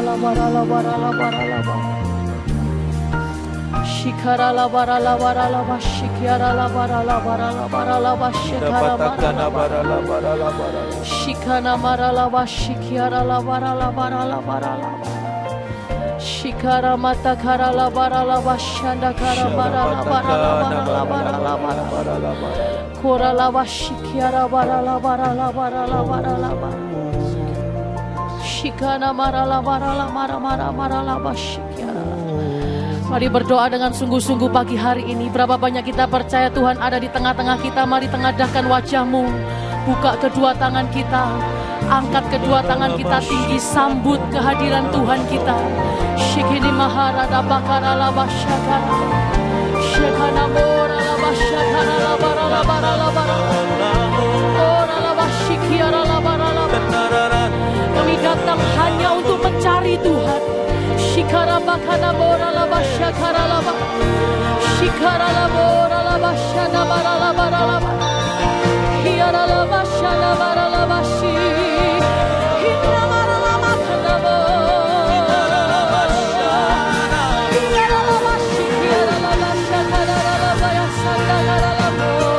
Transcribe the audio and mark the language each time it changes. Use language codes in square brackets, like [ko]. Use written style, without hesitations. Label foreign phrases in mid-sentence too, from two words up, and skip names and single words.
[id] bara la bara la bara la bara. Shikara la bara la bara la ba shikiara la bara la bara la bara la ba shikara bara la bara la bara la bara. Shikana mara la ba shikiara la bara la bara la bara la. Shikara mata kara la bara la ba shanda kara bara la bara la bara la bara la bara. Kora la ba shikiara bara la bara la bara la bara la bara. Shikana mara la bara la mara mara mara la ba shikiara. Mari berdoa dengan sungguh-sungguh pagi hari ini. Berapa banyak kita percaya Tuhan ada di tengah-tengah kita. Mari tengadahkan wajahmu. Buka kedua tangan kita. Angkat kedua tangan kita tinggi. Sambut kehadiran Tuhan kita. Shikini maharada bakara la basyakara. Shekana mora la basyakara la bara la bara la bara. Ora la basyikiara la bara la bara. Kami datang hanya untuk mencari Tuhan. Shikara bakana bora la basyakara la ba. Shikara la bora la basyana bara la bara la ba. Hiara la basyana bara la bashi. Hira bara la makana bo. Hiara la basyana. Hiara la bashi. Hiara la basyakara la bayasana gara la bo.